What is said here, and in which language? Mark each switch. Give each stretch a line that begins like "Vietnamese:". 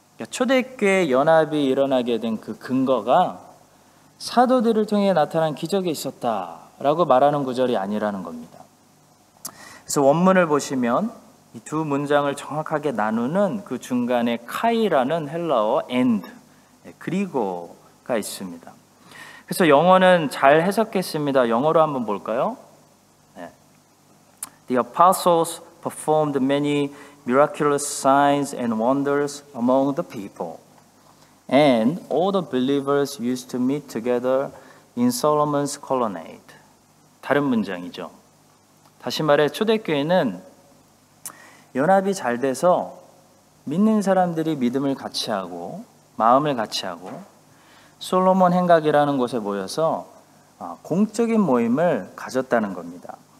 Korean: 초대교회 연합이 일어나게 된 그 근거가 사도들을 통해 나타난 기적이 있었다라고 말하는 구절이 아니라는 겁니다. 그래서 원문을 보시면 이 두 문장을 정확하게 나누는 그 중간에 카이라는 헬라어 and, 그리고가 있습니다. 그래서 영어는 잘 해석했습니다. 영어로 한번 볼까요?
English: The apostles performed many miraculous signs and wonders among the people. And all the believers used to meet together in Solomon's colonnade.
Korean: 다른 문장이죠. 다시 말해 초대교회는 연합이 잘 돼서 믿는 사람들이 믿음을 같이 하고 마음을 같이 하고 솔로몬 행각이라는 곳에 모여서 공적인 모임을 가졌다는 겁니다.